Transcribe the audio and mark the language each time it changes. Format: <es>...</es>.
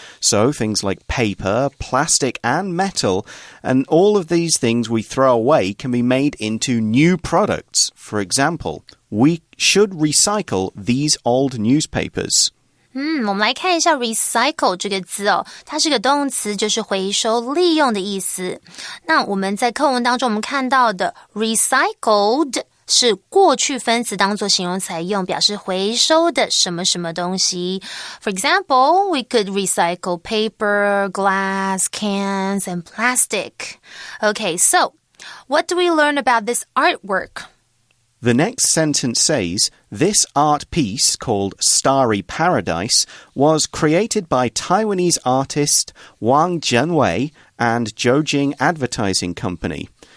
<en>So things like paper, plastic, and metal, and all of these things we throw away can be made into new products. For example, we should recycle these old newspapers.</en> <zh>我们来看一下 recycle 这个字哦，它是个动词，就是回收利用的意思。那我们在课文当中我们看到的 recycled 是过去分词当作形容词来用，表示回收的什么什么东西。</zh> <en>For example, we could recycle paper, glass, cans, and plastic. Okay, so what do we learn about this artwork?The next sentence says, this art piece, called Starry Paradise, was created by Taiwanese artist Wang Zhenwei and Jiujing Advertising Company.</en>